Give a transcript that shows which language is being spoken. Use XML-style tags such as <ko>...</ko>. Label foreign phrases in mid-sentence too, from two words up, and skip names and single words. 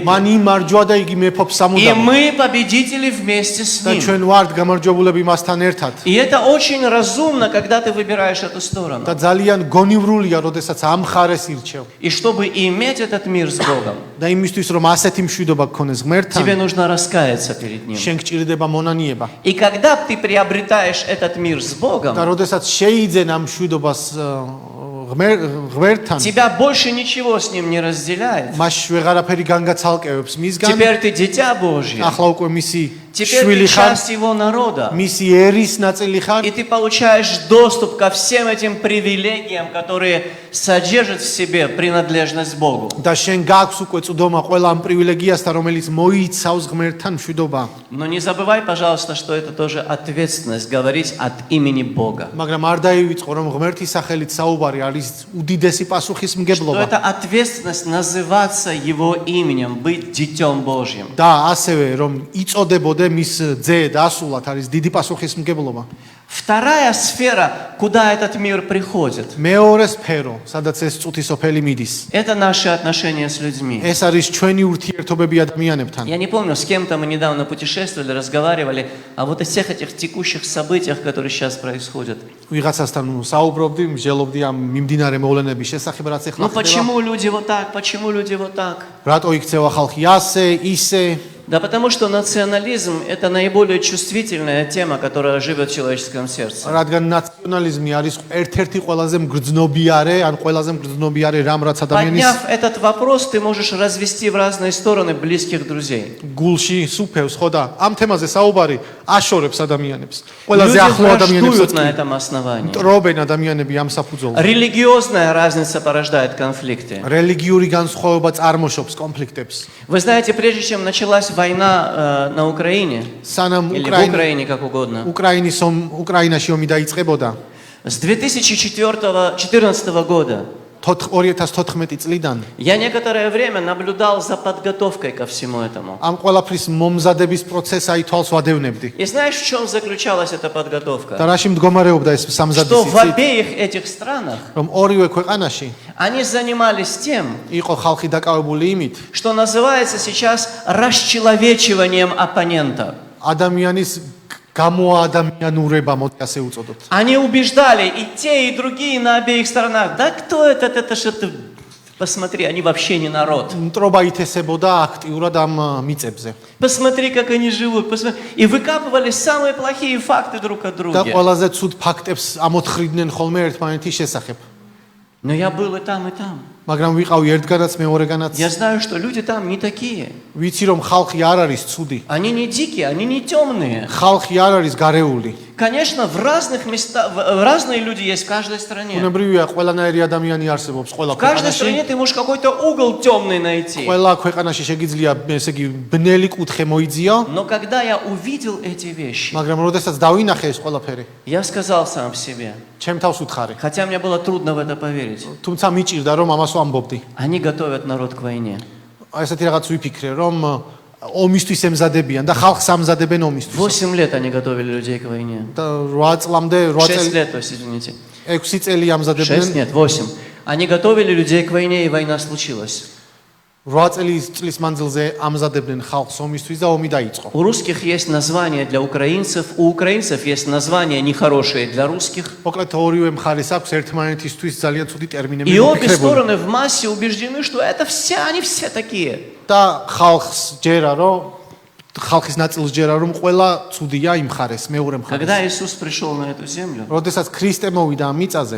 <ka>მან იმარჯვა და იგი მეფობს</ka> <ru>И</ru> <ka>სამუდამოდ.</ka> <ru>мы победители вместе с</ru> <ka>და</ka> <ru>ним.</ru> <ka>ჩვენ ვართ გამარჯვებულები მასთან ერთად.</ka> <ru>И это очень разумно, когда ты выбираешь эту сторону.</ru> <ka>და ძალიან გონივრულია, როდესაც ამ ხარეს ირჩევ.</ka> <ru>И чтобы иметь этот мир с Богом,</ru> <ka>და იმისთვის რომ ასეთი მშვიდობა გქონდეს ღმერთთან,</ka> <ru>тебе нужно раскаяться перед Ним.</ru> <ka>შენ გჭირდება მონანიება.</ka> <ru>И когда ты приобретаешь этот мир с</ru> <ka>და</ka> <ru>Богом,</ru> <ka>როდესაც შეიძენ ამ მშვიდობას ღმერთთან,</ka> <ru>тебя больше ничего с Ним не разделяет.</ru> <ka>მას ვეღარაფერი განგაცალკევებს მისგან.</ka> <ru>Теперь ты дитя Божье.</ru> <ka>ახლა უკვე მისი</ka> <ru>Теперь</ru> <ka>შვილი</ka> <ru>ты</ru> <ka>ხარ,</ka> <ru>часть Его народа.</ru> <ka>მისი ერის ნაწილი ხარ</ka> <ru>И ты получаешь доступ ко всем этим привилегиям, которые содержат в себе принадлежность Богу.</ru> <ka>და შენ გაქვს უკვე წვდომა ყველა ამ პრივილეგიასთან, რომელიც მოიცავს ღმერთთან მშვიდობა.</ka> <ru>Но не забывай, пожалуйста, что это тоже ответственность говорить от имени Бога.</ru> <ka>მაგრამ არ დაივიწყო, რომ ღმერთის სახელით საუბარი არის უდიდესი</ka> <ru>Что</ru> <ka>პასუხისმგებლობა.</ka> <ru>это ответственность называться Его именем, быть Детем Божьим.</ru> <ka>და ასევე რომ იწოდებოდე როდე მის ძე დასულად არის დიდი პასუხისმგებლობა.</ka> <ru>Вторая сфера, куда этот мир приходит,</ru> <ka>მეორე სფერო, სადაც ეს წუთისოფელი მიდის.</ka> <ru>это наши отношения с людьми.</ru> <ka>ეს არის ჩვენი ურთიერთობები ადამიანებთან.</ka> <ru>Я не помню, с кем-то мы недавно путешествовали, разговаривали о вот всех этих текущих событиях, которые сейчас происходят.</ru> <ka>ვიღაცასთან საუბრობდი, მსჯელობდი ამ მიმდინარე მოვლენების შესახებ, რაც ახლა</ka> <ru>Ну</ru> <ka>ხდება.</ka> <ru>почему люди вот так, почему люди вот так?</ru> <ka>რატო იქცევა ხალხი ასე, ისე?</ka> <ru>Да потому что национализм – это наиболее чувствительная тема, которая живет в человеческом сердце.</ru> <ka>რადგან ნაციონალიზმი არის ერთ-ერთი ყველაზე მგრძნობიარე, ან ყველაზე მგრძნობიარე რამ, რაც ადამიანის</ka> <ru>Подняв этот вопрос, ты можешь развести в разные стороны близких друзей.</ru> <ka>გულში სუფევს, ხო და ამ თემაზე საუბარი აშორებს ადამიანებს. ყველაზე</ka> <ru>Люди</ru> <ka>ახლო ადამიანებსაც</ka> <ru>враждуют на этом основании.</ru> <ka>ტრობენ ადამიანები ამ საფუძველზე.</ka> <ru>Религиозная разница порождает конфликты.</ru> <ka>რელიგიური განსხვავება წარმოშობს კონფლიქტებს.</ka> <ru>Вы знаете, прежде чем началась война на Украине,</ru> <ka>სანამ</ka> <ru>или в Украине, как угодно,</ru> <ka>უკრაინაში ომი დაიწყებოდა</ka> <ru>с 2014 года</ru> <ka>2014 წლიდან</ka> <ru>я некоторое время наблюдал за подготовкой ко всему этому.</ru> <ka>ამ ყველაფრის მომზადების პროცესს აი თვალს ვადევნებდი.</ka> <ru>И знаешь, в чем заключалась эта подготовка?</ru> <ka>და რაში მდგომარეობდა ეს</ka> <ru>Что</ru> <ka>სამზადის</ka> <ru>в</ru> <ka>სიცი,</ka> <ru>обеих этих странах</ru> <ka>რომ ორივე ქვეყანაში</ka> <ru>они занимались тем,</ru> <ka>იყო ხალხი დაკავებული იმით,</ka> <ru>что называется сейчас расчеловечиванием оппонента.</ru> <ka>ადამიანის გამოადამიანურება, მოდი ასე უწოდოთ.</ka> <ru>Они убеждали и те, и другие на обеих сторонах. Да кто это что-то... Посмотри, они вообще не народ.</ru> <ka>მტრობა ითესებოდა აქტიურად ამ მიწებზე.</ka> <ru>Посмотри, как они живут. Посмотри. И выкапывали самые плохие факты друг от</ru> <ka>და</ka> <ru>друга.</ru> <ka>ყველაზე ცუდ ფაქტებს ამოთხრიდნენ ხოლმე ერთმანეთის შესახებ.</ka> <ru>Но я был и там, и там.</ru> <ka>მაგრამ ვიყავი ერთგანაც, მეორეგანაც.</ka> <ru>Я знаю, что люди там не такие.</ru> <ka>ვიცი რომ ხალხი არ არის ცუდი.</ka> <ru>Они не дикие, они не темные.</ru> <ka>ხალხი არ არის გარეული.</ka> <ru>Конечно, в разных местах, разные люди есть в каждой стране.</ru> <ka>უნებრივია ყველანაირი ადამიანი არსებობს ყველა</ka> <ru>В каждой</ru> <ka>ქვეყანაში.</ka> <ru>стране ты можешь какой-то угол темный найти.</ru> <ka>ყველა ქვეყანაში შეგიძლია, ესე იგი, ბნელი კუთხე მოიძიო,</ka> <ru>Но когда я увидел эти вещи,</ru> <ka>მაგრამ როდესაც დავინახე ეს ყველაფერი,</ka> <ru>я сказал сам себе,</ru> <ka>ჩემ თავს უთხარი.</ka> <ru>хотя мне было трудно в это поверить,</ru> <ka>თუმცა მიჭირდა რომ ამას ვამბობდი.</ka> <ru>они готовят народ к войне.</ru> <ka>აი ესეთი რაღაც ვიფიქრე, რომ ომისთვის ემზადებიან და ხალხს ამზადებენ ომისთვის.</ka> <ru>8 лет они готовили людей к войне.</ru> <ka>და 8 წლამდე, 8 6 წელი,</ka> <ru>лет, то есть, извините.</ru> <ka>6 წელი 6 ამზადებენ.</ka> <ru>нет, 8. Они готовили людей к войне, и война случилась.</ru> <ka>8 წლის მანძილზე ამზადებდნენ ხალხს ომისთვის და ომი დაიწყო.</ka> <ru>У русских есть название для украинцев, у украинцев есть название нехорошее для русских.</ru> <ka>მოკლედ ორივე მხარეს აქვს ერთმანეთისთვის ძალიან ცუდი ტერმინები</ka> <ru>И обе</ru> <ka>მოფიქრებული.</ka> <ru>стороны в массе убеждены, что это они все такие.</ru> <ka>და ხალხს ჯერა რომ ხალხის ნაწილს ჯერა რომ ყველა ცუდია იმ მხარეს, მეორე მხარეს.</ka> <ru>Когда Иисус пришел на эту землю,</ru> <ka>როდესაც ქრისტე მოვიდა ამ მიწაზე,</ka>